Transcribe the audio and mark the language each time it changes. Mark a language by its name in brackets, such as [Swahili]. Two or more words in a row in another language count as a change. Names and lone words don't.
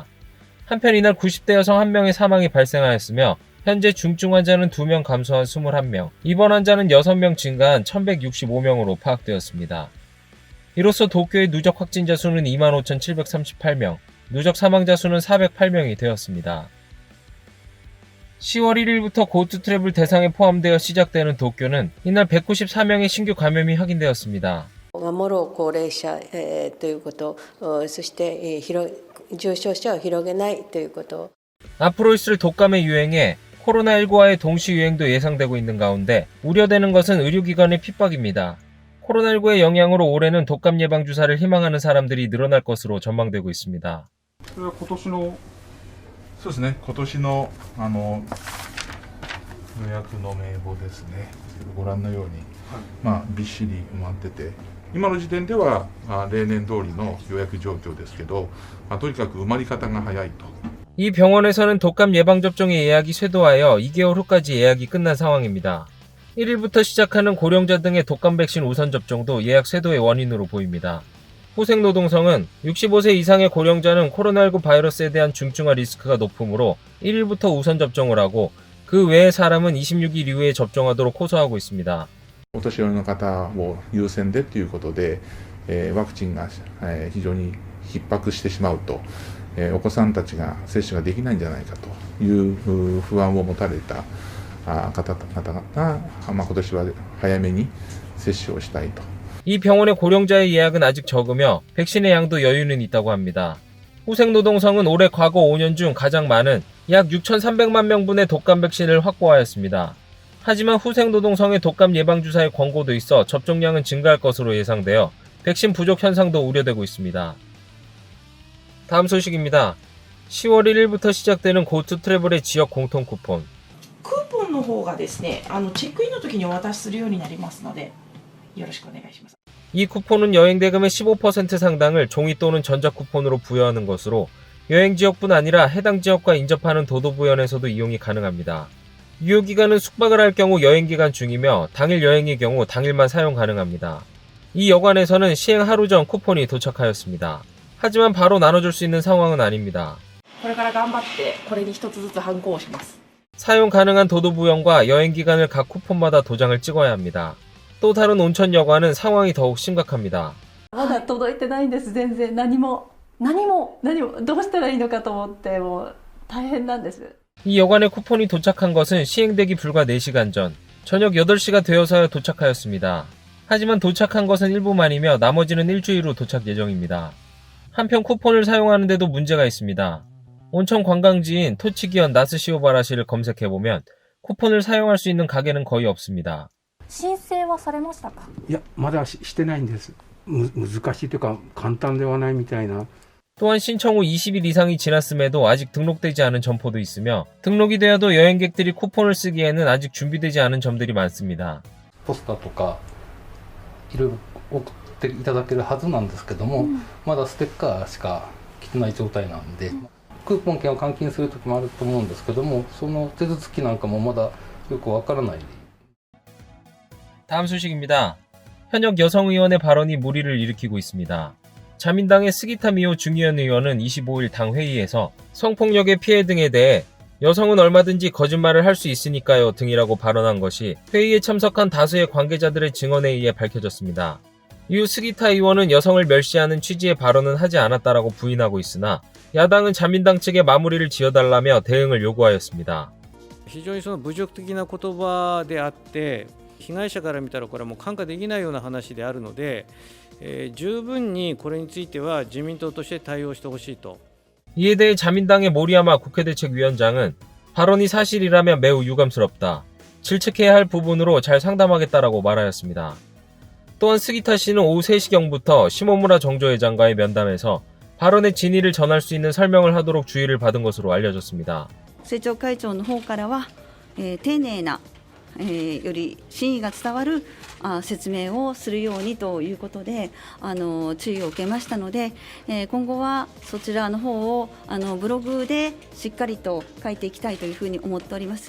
[Korean] 한편 이날 90대 여성 1명의 사망이 발생하였으며 현재 중증 환자는 2명 감소한 21명, 입원 환자는 6명 증가한 1,165명으로 파악되었습니다. 이로써 도쿄의 누적 확진자 수는 25,738명, 누적 사망자 수는 408명이 되었습니다. 10월 1일부터 고투 트래블 대상에 포함되어 시작되는 도쿄는 이날 194명의 신규 감염이 확인되었습니다. [Japanese] もろ高齢者ということ、そして重症者を広げないということ。 [Korean] 앞으로 있을 독감의 유행에 코로나19와의 동시 유행도 예상되고 있는 가운데 우려되는 것은 의료기관의 핍박입니다. 코로나19의 영향으로 올해는 독감 예방 주사를 희망하는 사람들이 늘어날 것으로 전망되고 있습니다. [Japanese] そうですね、今年の予約の名簿ですね、ご覧のように、びっしり埋まってて、今の時点では例年通りの予約状況ですけど、とにかく埋まり方が早いと。 [Korean] 이 병원에서는 독감 예방접종의 예약이 쇄도하여 2개월 후까지 예약이 끝난 상황입니다. 1일부터 시작하는 고령자 등의 독감 백신 우선 접종도 예약 쇄도의 원인으로 보입니다. 호생노동성은 65세 이상의 고령자는 코로나19 바이러스에 대한 중증화 리스크가 높으므로 1일부터 우선 접종을 하고 그 외의 사람은 26일 이후에 접종하도록 호소하고 있습니다. [Japanese] お年寄りの方を優先でということで、ワクチンが非常に逼迫してしまうと、お子さんたちが接種ができないんじゃないかという不安を持たれた方々が、今年は早めに接種をしたいと。 [Korean] 이 병원의 고령자의 예약은 아직 적으며 백신의 양도 여유는 있다고 합니다. 호생노동성은 올해 과거 5년 중 가장 많은 약 6,300만 명분의 독감 백신을 확보하였습니다. 하지만 후생노동성의 독감 예방주사의 권고도 있어 접종량은 증가할 것으로 예상되어 백신 부족 현상도 우려되고 있습니다. 다음 소식입니다. 10월 1일부터 시작되는 고투 트래블의 지역 공통 쿠폰. [Japanese] クーポンの方がですね、チェックインの時にお渡しするようになりますので、よろしくお願いします。 [Korean] 이 쿠폰은 여행 대금의 15% 상당을 종이 또는 전자 쿠폰으로 부여하는 것으로 여행 지역뿐 아니라 해당 지역과 인접하는 도도부연에서도 이용이 가능합니다. 유효기간은 숙박을 할 경우 여행기간 중이며 당일 여행의 경우 당일만 사용 가능합니다. 이 여관에서는 시행 하루 전 쿠폰이 도착하였습니다. 하지만 바로 나눠줄 수 있는 상황은 아닙니다. [Japanese] これから頑張ってこれに一つずつハンコをします。 [Korean] 사용 가능한 도도부연과 여행기간을 각 쿠폰마다 도장을 찍어야 합니다. 또 다른 온천 여관은 상황이 더욱 심각합니다. [Japanese] まだ届いてないんです。全然何もどうしたらいいのかと思ってもう大変なんです。 [Korean] 이 여관에 쿠폰이 도착한 것은 시행되기 불과 4시간 전, 저녁 8시가 되어서야 도착하였습니다. 하지만 도착한 것은 일부만이며 나머지는 일주일 후 도착 예정입니다. 한편 쿠폰을 사용하는데도 문제가 있습니다. 온천 관광지인 토치기현 나스시오바라시를 검색해보면 쿠폰을 사용할 수 있는 가게는 거의 없습니다. [Japanese] 申請はされましたか？いや、まだしてないんです。難しいというか簡単ではないみたいな。 [Korean] 또한 신청 후 20일 이상이 지났음에도 아직 등록되지 않은 점포도 있으며 등록이 되어도 여행객들이 쿠폰을 쓰기에는 아직 준비되지 않은 점들이 많습니다. [Japanese] ポスターとかいろいろ送っっていただけるはずなんですけども、まだステッカーしか来てない状態なんで、クーポン券を換金する時もあると思うんですけども、その手続きなんかもまだよくわからない。 [Korean] 다음 소식입니다. 현역 여성 의원의 발언이 물의를 일으키고 있습니다. 자민당의 스기타 미오 중의원 의원은 25일 당 회의에서 성폭력의 피해 등에 대해 여성은 얼마든지 거짓말을 할 수 있으니까요 등이라고 발언한 것이 회의에 참석한 다수의 관계자들의 증언에 의해 밝혀졌습니다. 이후 스기타 의원은 여성을 멸시하는 취지의 발언은 하지 않았다라고 부인하고 있으나 야당은 자민당 측에 마무리를 지어달라며 대응을 요구하였습니다. [Japanese] 非常にその侮辱的な言葉であって、被害者から見たらこれはもう看過できないような話であるので、十分にこれについては自民党として対応してほしいと。 [Korean] 이에 대해 자민당의 모리야마 국회대책위원장은 발언이 사실이라면 매우 유감스럽다. 질책해야 할 부분으로 잘 상담하겠다라고 말하였습니다. 또한 스기타 씨는 오후 3시경부터 시모무라 정조회장과의 면담에서 발언의 진위를 전할 수 있는 설명을 하도록 주의를 받은 것으로 알려졌습니다. [Japanese] 政調会長の方からは、丁寧な、より真意が伝わる説明をするようにということで注意を受けましたので、今後はそちらの方をブログでしっかりと書いていきたいというふうに思っております。